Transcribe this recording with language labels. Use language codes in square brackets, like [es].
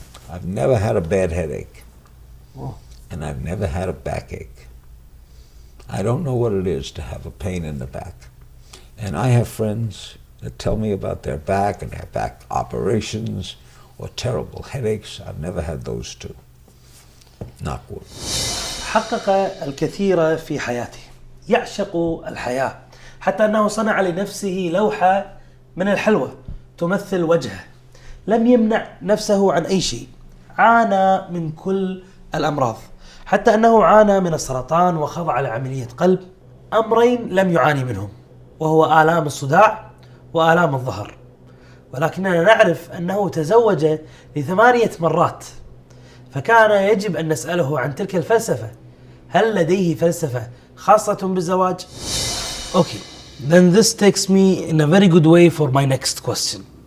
[en] I've never had a bad headache, and I've never had a backache. I don't know what it is to have a pain in the back. And I have friends that tell me about their back and their back operations or terrible headaches. I've never had those two. Knock wood. [ar] حقق الكثير في حياته، يعشق الحياة، حتى أنه صنع لنفسه لوحة من الحلوى تمثل وجهه. لم يمنع نفسه عن أي شيء، عانى من كل الأمراض، حتى أنه عانى من السرطان وخضع لعملية قلب، أمرين لم يعاني منهم، وهو آلام الصداع وآلام الظهر. ولكننا نعرف أنه تزوج ل8 مرات، فكان يجب أن نسأله عن تلك الفلسفة. هل لديه فلسفة خاصة بالزواج؟ [en] Okay, then this takes me in a very good way for my next question.